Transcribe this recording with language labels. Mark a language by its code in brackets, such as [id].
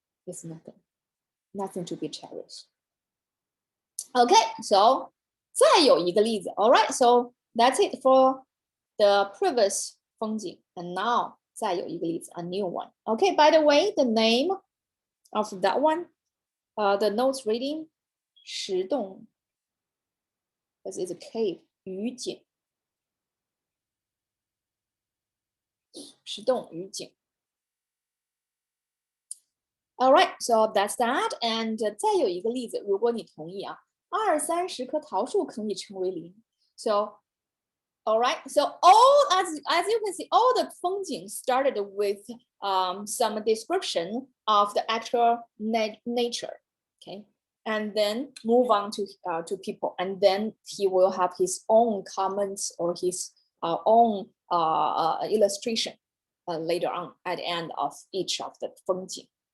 [en] It's nothing to be cherished. Okay, so [zh] 再有一个例子. [en] All right, so that's it for the previous 风景. And now [zh] 再有一个例子, [en] a new one. Okay, by the way, the name of that one, the notes reading, 石洞, this is a cave, 雨景. [zh] 石洞雨景. [en] All right, so that's that. And [zh] 再有一个例子，如果你同意啊，20-30棵桃树可以成为林。 [en] So, all right, so all as you can see, all the 风景 started with some description of the actual nature, okay, and then move on to people, and then he will have his own comments or his own illustration later on at the end of each of the 风景。